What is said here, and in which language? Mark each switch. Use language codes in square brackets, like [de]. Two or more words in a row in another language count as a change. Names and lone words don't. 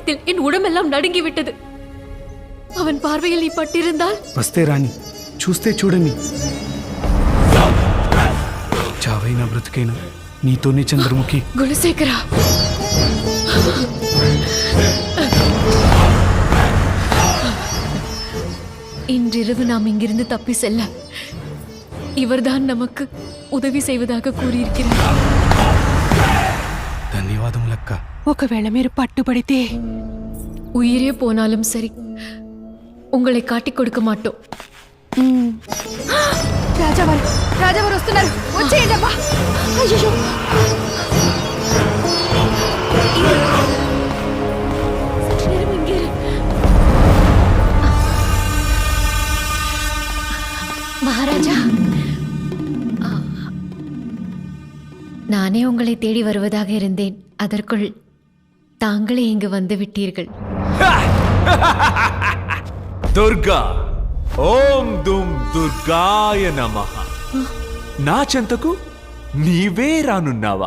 [ta] பயத்தில் என் உடம்பெல்லாம் நடுங்கிவிட்டது. அவன் பார்வையில் நீ பட்டிருந்தால் [te] వస్తే రాని, చూస్తే చూడని. చావైనా బ్రతికైనా నీతోనే చంద్రముఖి. [ta] குணசேகரா, இன்றிரவு நாம் இங்கிருந்து தப்பி செல்ல இவர்தான் நமக்கு உதவி செய்வதாக கூறியிருக்கிறார். [te] ధన్యవాదములక్క. ఒకవేళ మీరు పట్టుబడితే [ta] உயிரே போனாலும் சரி, உங்களை காட்டிக் கொடுக்க மாட்டோம். [te] రాజావారు వస్తున్నారు, వచ్చేయండి అబ్బా. అయ్యో, [ta] சற்று நேரம் இங்கே இரு. மகாராஜா, நானே உங்களை தேடி வருவதாக இருந்தேன். அதற்குள் தாங்களே இங்கு வந்து விட்டீர்கள். [te] దుర్గా, ఓం దుమ్ దుర్గాయ నమః. నా చెంతకు నీవే రానున్నావా?